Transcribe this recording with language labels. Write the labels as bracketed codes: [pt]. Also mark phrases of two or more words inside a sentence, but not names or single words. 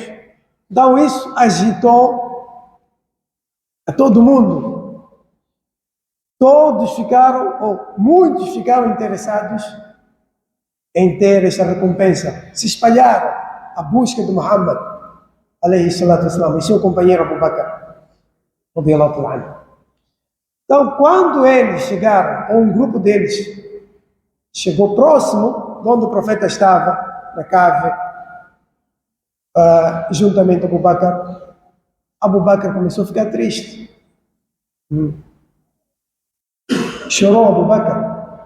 [pt] Então isso agitou a todo mundo. Todos ficaram, ou muitos ficaram interessados em ter esta recompensa. Se espalharam à busca de Muhammad [ar] عليه الصلاة والسلام, [pt] e seu companheiro Abu Bakr [ar] رضي الله تعالى عنه. [pt] Então, quando eles chegaram, ou um grupo deles chegou próximo de onde o profeta estava, na cave, juntamente com Abu Bakr começou a ficar triste. Chorou Abu Bakr.